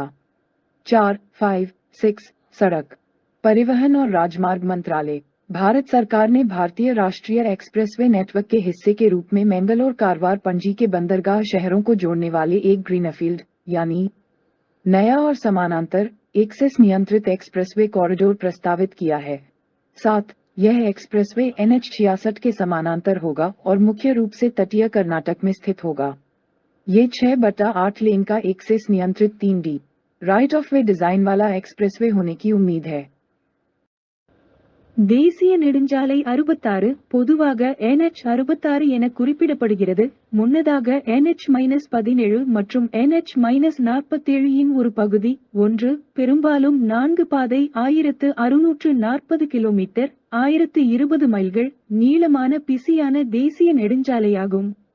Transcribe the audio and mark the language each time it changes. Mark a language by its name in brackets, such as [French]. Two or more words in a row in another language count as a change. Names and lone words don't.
[Hindi] 4, 5, 6 सड़क परिवहन और राजमार्ग मंत्रालय भारत सरकार ने भारतीय राष्ट्रीय एक्सप्रेसवे नेटवर्क के हिस्से के रूप में मैंगलोर कारवार पणजी के बंदरगाह शहरों को जोड़ने वाले एक ग्रीनफील्ड यानी नया और समानांतर एक्सेस नियंत्रित एक्सप्रेसवे कॉरिडोर प्रस्तावित किया है। 7. यह एक्सप्रेसवे NH 66 के समानांतर होगा और मुख्य रूप से तटीय कर्नाटक में स्थित होगा। ये 6/8 लेन का एक्सेस नियंत्रित 3D [English] right of way [Hindi] डिजाइन वाला एक्सप्रेसवे होने की उम्मीद है। [Tamil] தேசிய நெடுஞ்சாலை 66 பொதுவாக NH 66 என குறிப்பிடப்படுகிறது. முன்னதாக NH-17 மற்றும் NH-47 இன் ஒரு பகுதி 1 பெரும்பாலும் 4 பாதை 1640 கிலோமீட்டர் 1020 மைல்கள் நீளமான பிஸியான தேசிய நெடுஞ்சாலையாகும்.